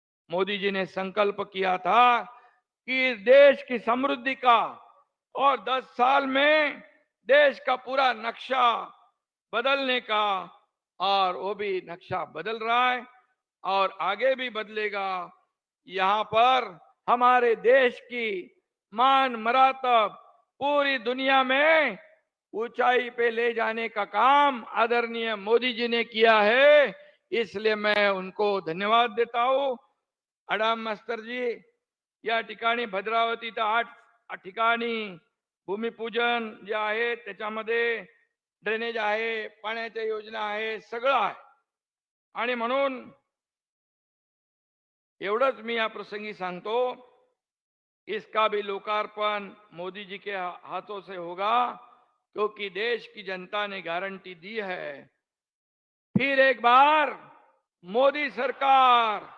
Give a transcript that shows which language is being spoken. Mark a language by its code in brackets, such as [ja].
[hi] मोदी जी ने संकल्प किया था कि देश की समृद्धि का और 10 साल में देश का पूरा नक्शा बदलने का, और वो भी नक्शा बदल रहा है और आगे भी बदलेगा। यहाँ पर हमारे देश की मान मरातब पूरी दुनिया में ऊंचाई पे ले जाने का काम आदरणीय मोदी जी ने किया है, इसलिए मैं उनको धन्यवाद देता हूँ। [mr] अडाम मास्तर जी, या ठिकाणी भद्रावती तर 8 ठिकाणी भूमिपूजन जे आहे त्याच्यामध्ये ड्रेनेज आहे, पाण्याच्या योजना आहे, सगळं आहे। आणि म्हणून एवढंच मी या प्रसंगी सांगतो, [hi] इसका भी लोकार्पण मोदी जी के हाथों से होगा, क्योंकि देश की जनता ने गारंटी दी है। फिर एक बार मोदी सरकार